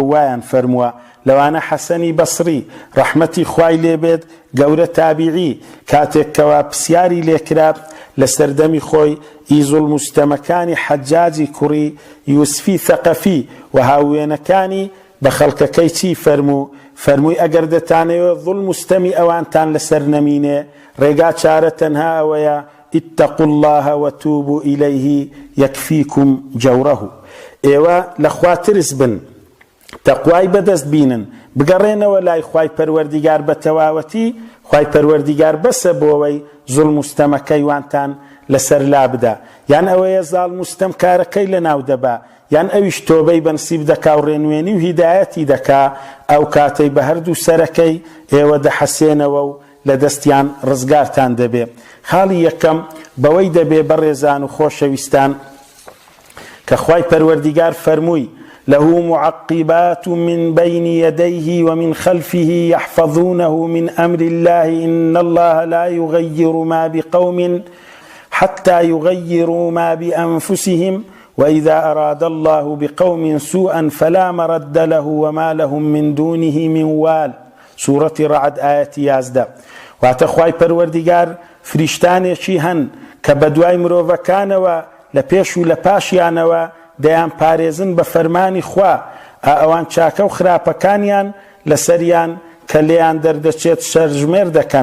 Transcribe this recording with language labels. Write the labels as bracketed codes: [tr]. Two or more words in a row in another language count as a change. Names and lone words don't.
[ckb] وایان فەرمووە لەوانە حەسەنی بەسری ڕەحمەتی خوای لێبێت گەورە تابیعی کاتێککەوە پرسیاری لێکرا لە سەردەمی خۆی ئیزولموستەمەکانی حەجاجی کوڕی یوسفی ثەقەفی و هاوێنەکانی بە خەڵکەکەی چی فەرمووی ئەگەر دەتانەوێت ظولموستەمی ئەوانتان لەسەر نەمینێ ڕێگا چارە تەنها ئەوەیە [ar] اتقوا الله وتوبوا إليه يكفيكم جوره [ckb] ئێوە لە خوا ترس بن تەقوای بەدەست بینن بگەڕێنەوە لای خوای پەروەردیگار بە تەواوەتی خوای پەروەردیگار بەسە بۆەوەی زوڵموستەمەکەی وانتان لەسەر لا بدە یان ئەوەیە زاڵموستەم کارەکەی لە ناو دەبا یان ئەویش تۆبەی بەنسیب دەکا و ڕێنوێنی و هیدایەتی دەکا ئەو کاتەی بە هەردوو سەرەکەی ئێوە دەحەسێنەوە و لە دەستیان ڕزگارتان دەبێ خاڵی یەکەم بەوەی دەبێ بەڕێزان و خۆشەویستان کە خوای پەروەردیگار فەرمووی [ar] له معقبات من بين يديه ومن خلفه يحفظونه من أمر الله إن الله لا يغير ما بقوم حتى يغيروا ما بأنفسهم وإذا أراد الله بقوم سوءا فلا مرد له وما لهم من دونه من وال. سورة رعد آية 11. [ckb] واتخواي پروردگار فریشتانێکی هەن کە بەدوای مرۆڤەکانەوە لە پێش و لە پاشیانەوە دەیان پارێزن بە فەرمانی خوا ئەوان چاکە و خراپەکانیان لەسەریان کە لێیان دەردەچێت شەرژمێر دەکەن.